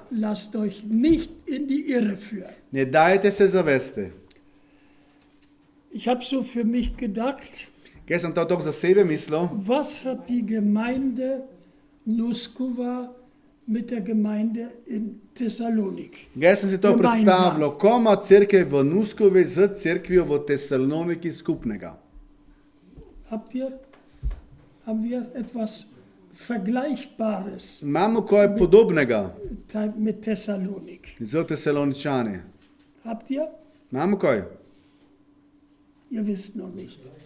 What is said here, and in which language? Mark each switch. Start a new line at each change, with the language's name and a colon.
German: Lasst euch nicht in die Irre führen.
Slovenian: ne dajte se zaveste.
German: Ich habe so für mich gedacht,
Slovenian: Jaz sem to tako za sebe mislil,
German: was hat die Gemeinde Nuskova mit der Gemeinde in Thessalonik?
Slovenian: jaz sem si to
German: Gemeinsam.
Slovenian: predstavljal, ko ima cerkev v Nuskovi z cerkvijo v Tesaloniki skupnega.
German: Haben wir etwas Vergleichbares
Slovenian: Imamo kaj podobnega
German: mit Thessalonik?
Slovenian: z Tesaloničani.
German: Habt ihr?
Slovenian: Imamo kaj?
German: Ihr wisst noch nicht.